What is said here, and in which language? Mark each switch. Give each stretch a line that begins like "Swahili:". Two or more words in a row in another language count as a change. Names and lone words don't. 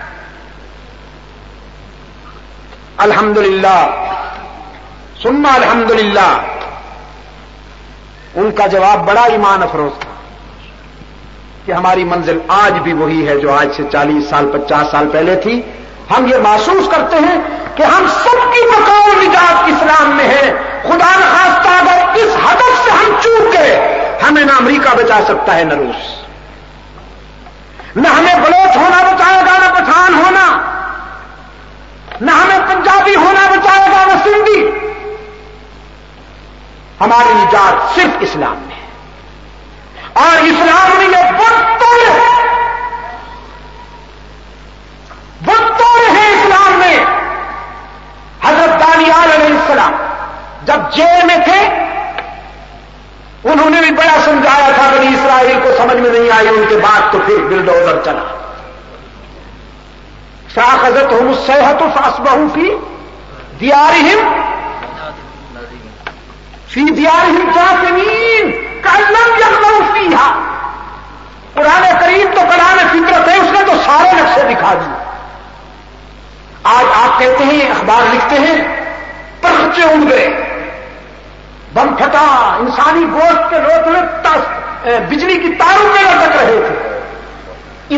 Arabic: الحمدللہ ثم الحمدللہ،
Urdu: ان کا جواب بڑا ایمان افروز تھا کہ ہماری منزل آج بھی وہی ہے جو آج سے 40 سال 50 سال پہلے تھی۔ ہم یہ محسوس کرتے ہیں کہ ہم سب کی بقاء و نجات اسلام میں ہے۔ خدا نخواستہ اگر اس ہدف سے ہم چوک گئے، ہمیں نہ امریکہ بچا سکتا ہے نہ روس، نہ ہمیں بلوچ ہونا بچائے گا نہ پٹھان ہونا، نہ ہمیں پنجابی ہونا بچائے گا نہ سندھی۔ ہماری نجات صرف اسلام میں ہے، اور اسلام میں یہ بت توڑے ہیں اسلام میں۔ حضرت دانیال علیہ السلام جب جیل میں تھے، انہوں نے بھی بڑا سمجھایا تھا، بنی اسرائیل کو سمجھ میں نہیں آئی، ان کے بعد تو پھر بلڈوزر چلا۔
Arabic: فأخذتهم الصيحة فأصبحوا في ديارهم جاثمين كأن لم يغنوا فيها۔
Urdu: قرآن کریم تو کلام فطرت ہے، اس نے تو سارے نقشے دکھا دیے۔ آج آپ کہتے ہیں، اخبار لکھتے ہیں، پرخچے اڑ گئے، بم پھٹا، انسانی گوشت کے لوٹے بجلی کی تاروں میں لٹک رہے تھے۔